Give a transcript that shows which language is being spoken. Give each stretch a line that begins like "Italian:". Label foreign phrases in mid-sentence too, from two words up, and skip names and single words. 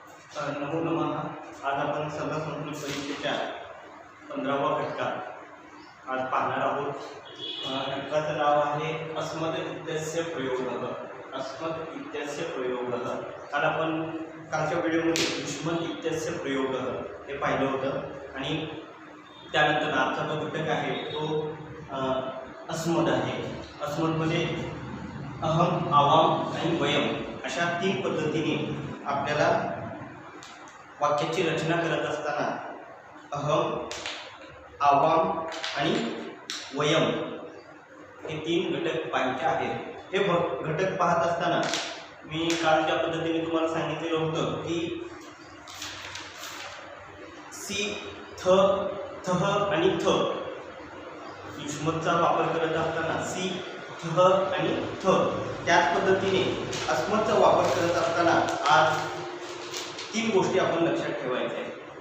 Sanskrit: नमो नमः.
Marathi: आज आपण सर्व संस्कृत परीक्षेच्या 15व्या घटकात आज पाहणार आहोत. घटकाचं नाव आहे
Sanskrit: अस्मद इत्यस्य प्रयोगः. अस्मद इत्यस्य प्रयोगः.
Marathi: काल आपण कालच्या व्हिडिओमध्ये
Sanskrit: युष्मद इत्यस्य प्रयोगः
Marathi: हे पाहिलं होतं आणि त्यानंतर आजचा जो घटक आहे तो अस्मद आहे. अस्मदमध्ये अहम, आवाम आणि वयम अशा 3 पद्धतीने आपल्याला वाक्याची रचना करत असताना अहम, आवाम आणि वयम हे 3 घटक पाहायचे आहेत. हे घटक पाहत असताना मी काल ज्या पद्धतीने तुम्हाला सांगितलेलं होतं की सी, थ, थह आणि थ युष्मदचा वापर करत असताना सी, थ आणि थ त्याच पद्धतीने अस्मदचा वापर करत असताना आज 3 गोष्टी आपण लक्षात ठेवायच्या आहेत.